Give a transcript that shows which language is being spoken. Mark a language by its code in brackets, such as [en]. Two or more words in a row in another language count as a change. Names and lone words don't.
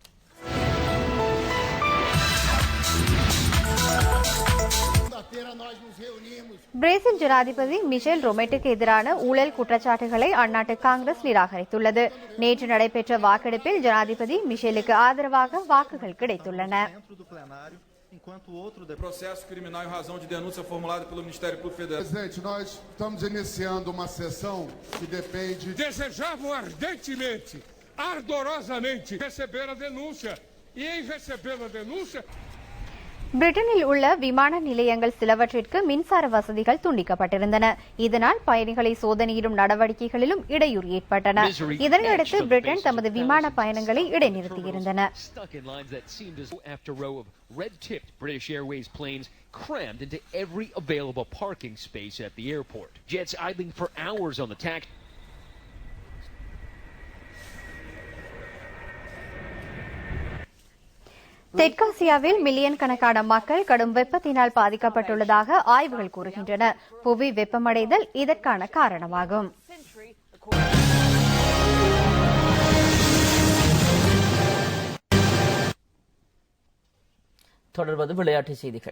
[ta] பிரேசில் ஜனாதிபதி மிஷேல் ரொமெட்டுக்கு எதிரான ஊழல் குற்றச்சாட்டுகளை அந்நாட்டு காங்கிரஸ் நிராகரித்துள்ளது. நேற்று நடைபெற்ற வாக்கெடுப்பில் ஜனாதிபதி மிஷேலுக்கு ஆதரவாக வாக்குகள் கிடைத்துள்ளன. [pt] Enquanto outro processo criminal em razão de denúncia formulada pelo Ministério Público Federal. Presidente, nós estamos iniciando uma sessão que depende. Desejavam ardentemente, ardorosamente receber a denúncia e em receber a denúncia [ta] பிரிட்டனில் உள்ள விமான நிலையங்கள் சிலவற்றிற்கு மின்சார வசதிகள் துண்டிக்கப்பட்டிருந்தன. இதனால் பயணிகளை சோதனையிடும் நடவடிக்கைகளிலும் இடையூறு ஏற்பட்டன. இதனையடுத்து பிரிட்டன் தமது விமான பயணங்களை இடைநிறுத்தியிருந்தன. [en] British Airways planes crammed into every available parking space at the airport. Jets idling for hours on the tack. [ta] தெற்காசியாவில் மில்லியன் கணக்கான மக்கள் கடும் வெப்பத்தினால் பாதிக்கப்பட்டுள்ளதாக ஆய்வுகள் கூறுகின்றன. புவி வெப்பமடைதல் இதற்கான காரணமாகும். தொடர்வது விளையாட்டுச் செய்திகள்.